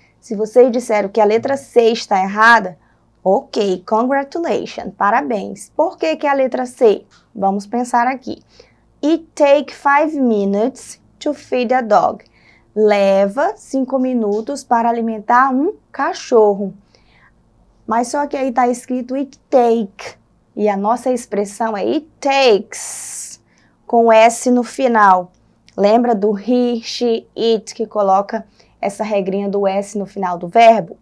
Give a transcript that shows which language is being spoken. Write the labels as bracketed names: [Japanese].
[Portuguese] Se vocês disseram que a letra C está errada, ok, [English] congratulations, [Portuguese] parabéns. Por que a letra C? Vamos pensar aqui. [English] It take 5 minutes to feed a dog. [Portuguese] Leva 5 minutos para alimentar um cachorro. Mas só que aí está escrito [English] it take. [Portuguese] E a nossa expressão é [English] it takes, [Portuguese] com S no final. Lembra do [English] he, she, it, [Portuguese] que coloca essa regrinha do S no final do verbo?